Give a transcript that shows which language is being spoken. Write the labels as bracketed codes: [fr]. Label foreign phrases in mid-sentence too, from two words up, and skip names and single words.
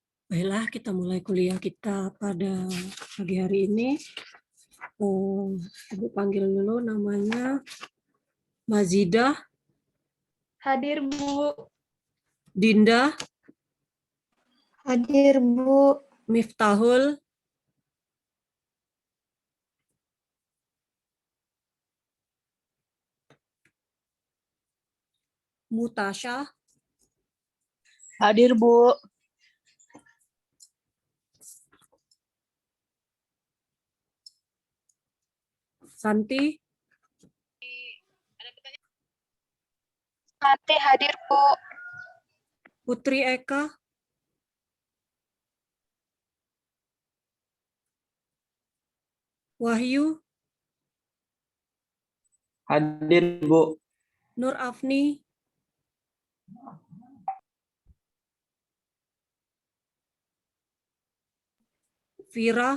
[id] Baiklah, kita mulai kuliah kita pada pagi hari ini. Ibu panggil dulu namanya Mazidah. Hadir, Bu. Dinda. Hadir, Bu. Miftahul. Mutasya. Hadir, Bu. Santi. Santi hadir, Bu. Putri Eka. Wahyu. Hadir, Bu. Nur Afni. Vira.